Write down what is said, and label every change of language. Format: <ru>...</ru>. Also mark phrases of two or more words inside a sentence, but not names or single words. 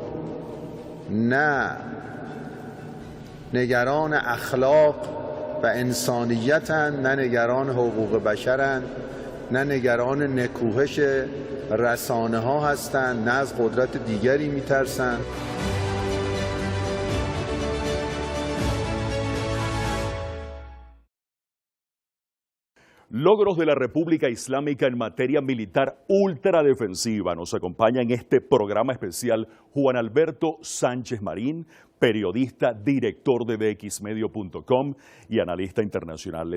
<fa>نه نگران اخلاق و انسانیتند، نه نگران حقوق بشرند، نه نگران نکوهش رسانه ها هستند، نه از قدرت دیگری میترسند.</fa> <es>Logros de la República Islámica en materia militar ultradefensiva. Nos acompaña en este programa especial Juan Alberto Sánchez Marín, periodista, director de dxmedio.com y analista internacional.</es>